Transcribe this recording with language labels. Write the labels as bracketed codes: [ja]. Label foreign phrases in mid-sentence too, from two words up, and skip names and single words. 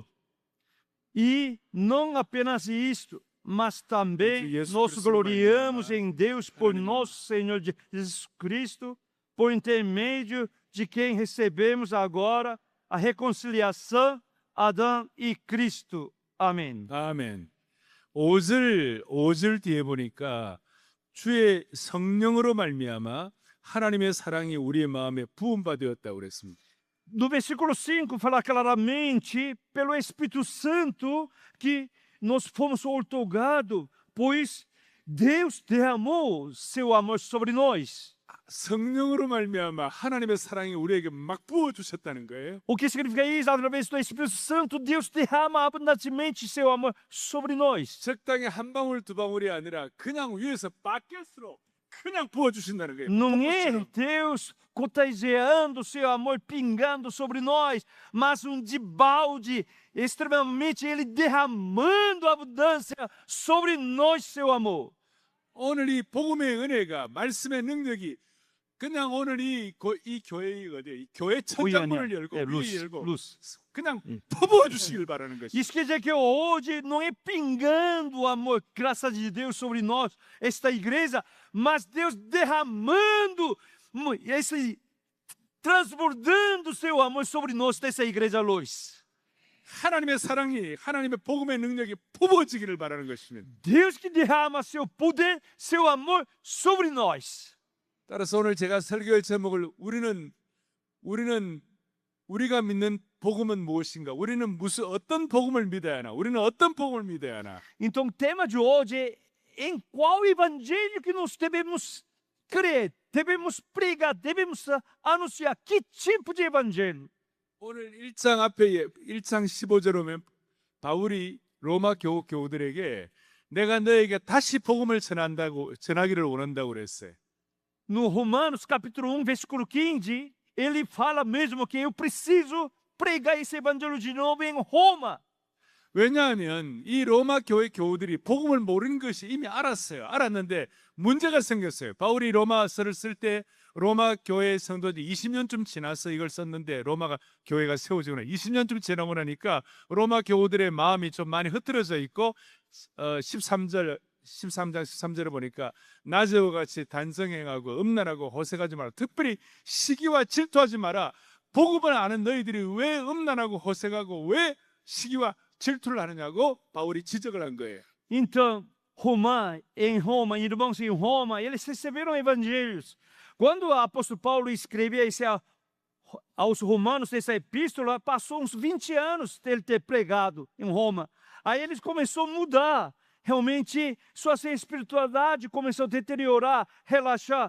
[pt] E não apenas isto, mas também Entre Jesus nos Cristo, gloriamos Maria, em Deus por Aleluia. nosso Senhor Jesus Cristo, por intermédio de quem recebemos agora a reconciliação, Adão e Cristo. Amém. [ko] 아멘. 5절 뒤에 보니까 주의 성령으로 말미암아 하나님의 사랑이 우리의 마음에 부음받았다고 그랬습니다. [pt] No versículo 5 fala claramente pelo Espírito Santo que nós fomos outorgados, pois Deus derramou seu amor sobre nós. [ko] 성령으로 말미암아 하나님의 사랑이 우리에게 막 부어 주셨다는 거예요. [pt] O que significa isso? Através do Espírito Santo, Deus derrama abundantemente seu amor sobre nós. [ko] 적당히 한 방울 두 방울이 아니라 그냥 위에서 바켓으로 그냥 부어 주신다는 거예요. [pt] Não é [ko] 폭포처럼. [pt] Deus contagiando seu amor, pingando sobre nós, mas de balde, extremamente, Ele derramando abundância sobre nós seu amor. [ko] 오늘 이 복음의 은혜가 말씀의 능력이 그냥 오늘 이 교회의 이 교회 천장문을 열고 위에 [pt] luz, [ko] 열고 [pt] luz. [ko] 그냥 예. 퍼부어 주시길 바라는 것이. [pt] Isso quer dizer que hoje não é pingando o amor, graça de Deus sobre nós, esta igreja, mas Deus derramando, transbordando seu amor sobre nós, dessa igreja luz. [ko] 하나님의 사랑이 하나님의 복음의 능력이 퍼부어지기를 바라는 것입니다. [pt] Deus que derrama seu poder, seu amor sobre nós. [ko] 따라서 오늘 제가 설교의 제목을 우리가 믿는 복음은 무엇인가? 우리는 어떤 복음을 믿어야 하나? 우리는 어떤 복음을 믿어야 하나? [pt] Então, o tema de hoje é em qual evangelho que nós devemos crer, devemos pregar, devemos anunciar. Que tipo de evangelho? [ko] 오늘 1장 앞에 1장 15절 오면 바울이 로마 교우들에게 내가 너에게 다시 복음을 전하기를 원한다고 그랬어요. [pt] No Romanos, capítulo 1, versículo 15, ele fala mesmo que eu preciso pregar esse evangelho de novo em Roma. [ko] 왜냐하면 이 로마 교회 교우들이 복음을 모르는 것이 이미 알았는데 문제가 생겼어요. 바울이 로마서를 쓸 때 로마 교회 성도들이 20년쯤 지나서 이걸 썼는데 로마가 교회가 세워지고 20년쯤 지나고 나니까 로마 교우들의 마음이 좀 많이 흐트러져 있고 13장 13절에 보니까 나저와 같이 단성행하고 음란하고 호색하지 마라. 특별히 시기와 질투하지 마라. 복음을 아는 너희들이 왜 음란하고 호색하고 왜 시기와 질투를 하느냐고 바울이 지적을 한 거예요. [pt] Então, em Roma, irmãos em Roma, eles receberam evangelhos. Quando o apóstolo Paulo escrevia aos romanos essa epístola, passou uns 20 anos dele ter pregado em Roma. Aí eles começaram a mudar. Realmente, sua espiritualidade começou a deteriorar, relaxar.